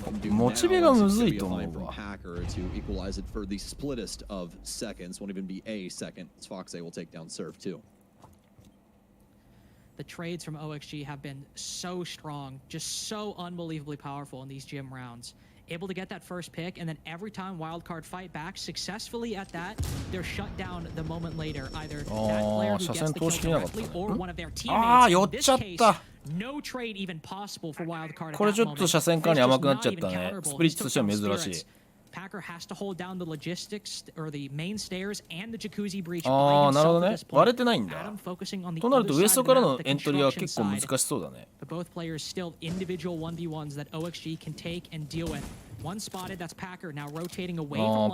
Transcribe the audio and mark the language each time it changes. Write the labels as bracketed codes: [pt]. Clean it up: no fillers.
[ja] モチベがむずいと思うわ。 [en] To equalize it for the splittest of seconds, won't even be a second. Foxay will take down serve too. The trades from OXG have been so strong, just so unbelievably powerful in these gym rounds. Able to get that first pick, and then every time Wildcard fight back successfully at that, they're shut down the moment later. Either that player who gets the kill directly or one of their teammates. In this case, no trade even possible for Wildcard at that moment. [ja] これちょっと車線管理甘くなっちゃったね。スプリッツとしては珍しい。 [en] Packer has to hold down the logistics or the main stairs and the jacuzzi breach. [ja] ああ、なるほどね。割れてないんだ。となるとウエストからのエントリーは結構難しそうだね。 [en] Both players still individual 1v1s that OXG can take and deal with. One spotted, that's Packer now rotating away from